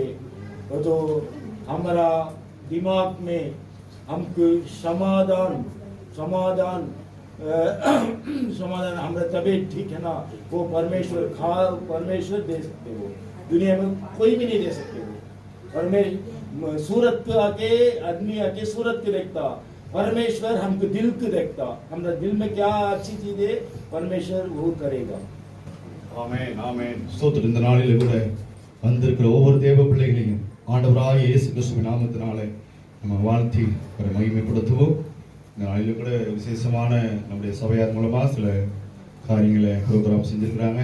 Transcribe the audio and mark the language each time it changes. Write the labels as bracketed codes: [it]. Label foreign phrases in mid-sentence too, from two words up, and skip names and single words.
[hi] तो हमारा दिमाग में हमको समाधान हमारा तबीयत ठीक है ना, वो परमेश्वर दे सकते हो, दुनिया में कोई भी नहीं दे सकते हो। और मैं सूरत पे आके आदमी आके सूरत के देखता, परमेश्वर हमको दिल को देखता, हमारा दिल में क्या अच्छी चीज है परमेश्वर वो करेगा। [ta] ஆமென், ஆமென். ஸ்தோத்திரம். இந்த நாளிலே கூட வந்திருக்கிற ஒவ்வொரு தேவ பிள்ளைகளையும் ஆண்டவராகிய இயேசு கிறிஸ்துவின் நாமத்தினாலே நம்ம வாழ்த்தி ஒரு மகிமைப்படுத்துவோம். இந்த நாளிலே கூட விசேஷமான நம்முடைய சபையார் மூலமா சில காரியங்களை ப்ரோக்ராம் செஞ்சிருக்கிறாங்க.